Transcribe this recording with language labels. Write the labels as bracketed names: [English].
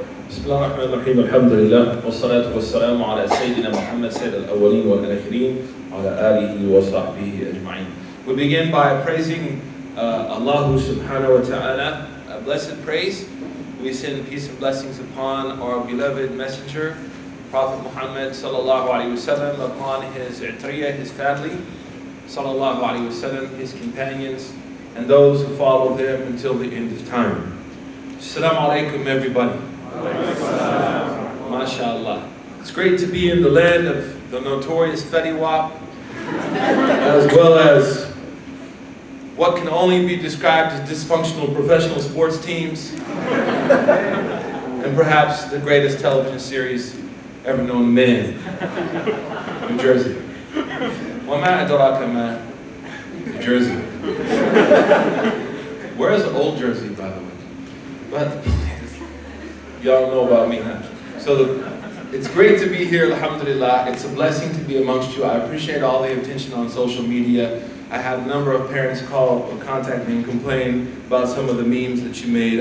[Arabic] بسم الله الرحمن الرحيم الحمد لله والصلاة والسلام على سيدنا محمد سيد الأولين والآخرين على آله وصحبه أجمعين. [English] We begin by praising Allah subhanahu wa ta'ala, a blessed praise. We send peace and blessings upon our beloved messenger, Prophet Muhammad sallallahu alaihi wasallam, upon his i'triyah, his family, sallallahu alaihi wasallam, his companions, and those who follow them until the end of time. Assalamu alaikum, everybody. MashaAllah. It's great to be in the land of the notorious Fetty Wap, as well as what can only be described as dysfunctional professional sports teams, and perhaps the greatest television series ever known to man, New Jersey. [Arabic] وَمَا أَدْرَاكَ مَا New Jersey. [English] Where's Old Jersey, by the way? But y'all know about me, huh? So it's great to be here, alhamdulillah. It's a blessing to be amongst you. I appreciate all the attention on social media. I had a number of parents call or contact me and complain about some of the memes that you made.